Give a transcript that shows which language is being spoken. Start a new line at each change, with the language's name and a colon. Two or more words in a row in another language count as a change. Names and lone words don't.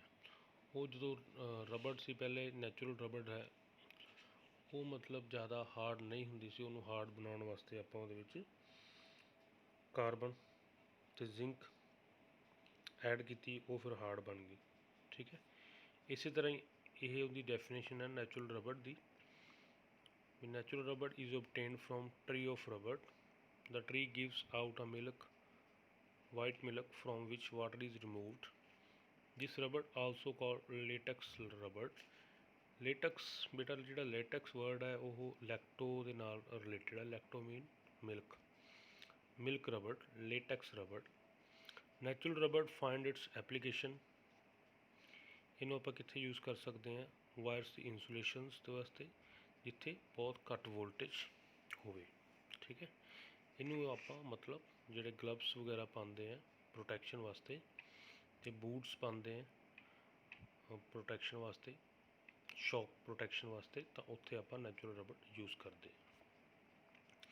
Punjabi: ਉਹ ਜਦੋਂ ਰਬੜ ਸੀ ਪਹਿਲੇ,
English: natural rubber
Punjabi: ਹੈ, ਉਹ ਮਤਲਬ ਜ਼ਿਆਦਾ ਹਾਰਡ ਨਹੀਂ ਹੁੰਦੀ ਸੀ। ਉਹਨੂੰ ਹਾਰਡ ਬਣਾਉਣ ਵਾਸਤੇ ਆਪਾਂ ਉਹਦੇ ਵਿੱਚ ਕਾਰਬਨ ਅਤੇ ਜ਼ਿੰਕ ਐਡ ਕੀਤੀ, ਉਹ ਫਿਰ ਹਾਰਡ ਬਣ ਗਈ। ਠੀਕ ਹੈ, ਇਸੇ ਤਰ੍ਹਾਂ ਹੀ ਇਹ ਉਹਦੀ ਡੈਫੀਨੇਸ਼ਨ ਹੈ
English: natural rubber
Punjabi: ਦੀ।
English: Natural rubber is obtained from tree of rubber. The tree gives out a milk, white milk, from which water is removed. This rubber also called latex rubber.
Punjabi: Latex ਬੇਟਾ ਜਿਹੜਾ
English: latex word
Punjabi: ਹੈ ਉਹ lacto ਦੇ ਨਾਲ ਰਿਲੇਟਡ ਹੈ।
English: lacto mean milk, milk rubber, latex rubber. Natural rubber find its application,
Punjabi: ਇਹਨੂੰ ਆਪਾਂ ਕਿੱਥੇ ਯੂਜ਼ ਕਰ ਸਕਦੇ ਹਾਂ? ਵਾਇਰਸ ਦੀ ਇਨਸੂਲੇਸ਼ਨਸ ਦੇ ਵਾਸਤੇ, ਜਿੱਥੇ ਬਹੁਤ ਘੱਟ ਵੋਲਟੇਜ ਹੋਵੇ। ਠੀਕ ਹੈ, ਇਹਨੂੰ ਆਪਾਂ ਮਤਲਬ ਜਿਹੜੇ ਗਲਵਸ ਵਗੈਰਾ ਪਾਉਂਦੇ ਆ ਪ੍ਰੋਟੈਕਸ਼ਨ ਵਾਸਤੇ, ਅਤੇ ਬੂਟਸ ਪਾਉਂਦੇ ਆ ਪ੍ਰੋਟੈਕਸ਼ਨ ਵਾਸਤੇ,
English: shock protection
Punjabi: ਵਾਸਤੇ, ਤਾਂ ਉੱਥੇ ਆਪਾਂ
English: natural rubber
Punjabi: ਯੂਜ਼ ਕਰਦੇ ਹਾਂ।